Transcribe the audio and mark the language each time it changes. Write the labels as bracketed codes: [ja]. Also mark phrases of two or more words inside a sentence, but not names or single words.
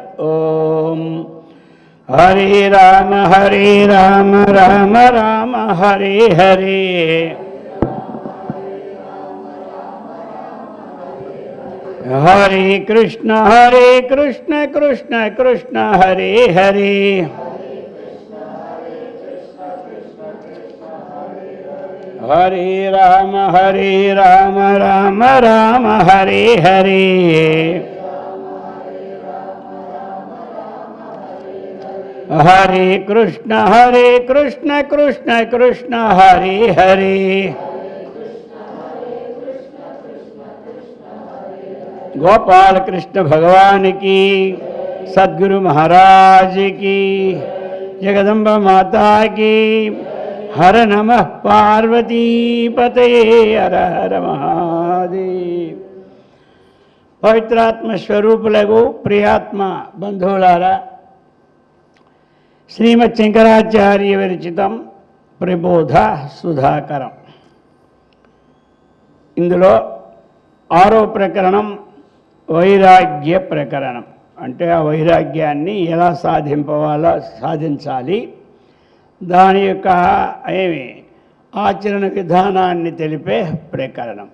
[sa] ఓం హరి రామ రామ రామ హరి హరి. హరే కృష్ణ కృష్ణ కృష్ణ హరే హరే. హరే రామ రామ రామ హరే హరే. హరే కృష్ణ కృష్ణ హరే హరే. [hi] गोपाल कृष्ण भगवान की, सद्गुरु महाराज की, जगदम्बा माता की. [sa] हर नमः पार्वती पतये हर हर महादेव. [te] పవిత్రాత్మ స్వరూపులగు ప్రియాత్మ బంధులారా, [sa] श्रीमत् शंकराचार्य विरचितं प्रबोध सुधाकरं. [te] ఇందులో ఆరో ప్రకరణం వైరాగ్య ప్రకరణం. అంటే ఆ వైరాగ్యాన్ని ఎలా సాధించాలి, దాని యొక్క ఆచరణ విధానాన్ని తెలిపే ప్రకరణం.